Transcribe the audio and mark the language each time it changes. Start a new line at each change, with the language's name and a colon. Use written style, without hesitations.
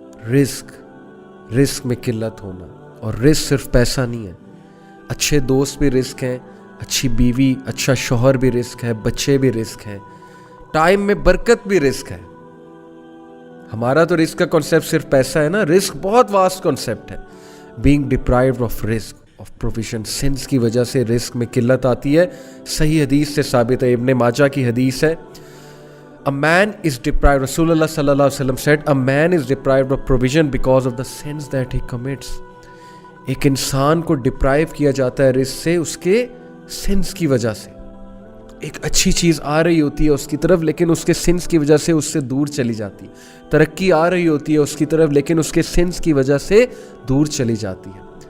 Urdu: رزق میں قلت ہونا. اور رزق صرف پیسہ نہیں ہے، اچھے دوست بھی رزق ہیں، اچھی بیوی، اچھا شوہر بھی رزق ہے، بچے بھی رزق ہیں، ٹائم میں برکت بھی رزق ہے. ہمارا تو رزق کا کنسیپٹ صرف پیسہ ہے نا، رزق بہت واسٹ کنسیپٹ ہے.
English: Being deprived of رزق، of provision.
Urdu: سنس کی وجہ سے رزق میں قلت آتی ہے. صحیح حدیث سے ثابت ہے، ابن ماجہ کی حدیث ہے.
English: A man is deprived, رسول اللہ صلی اللہ علیہ وسلم said, a man is deprived of provision because of the sins that he commits.
Urdu: ایک انسان کو ڈپرائیو کیا جاتا ہے رزق سے اس کے سنس کی وجہ سے. ایک اچھی چیز آ رہی ہوتی ہے اس کی طرف، لیکن اس کے سنس کی وجہ سے اس سے دور چلی جاتی ہے. ترقی آ رہی ہوتی ہے اس کی طرف، لیکن اس کے سنس کی وجہ سے دور چلی جاتی ہے.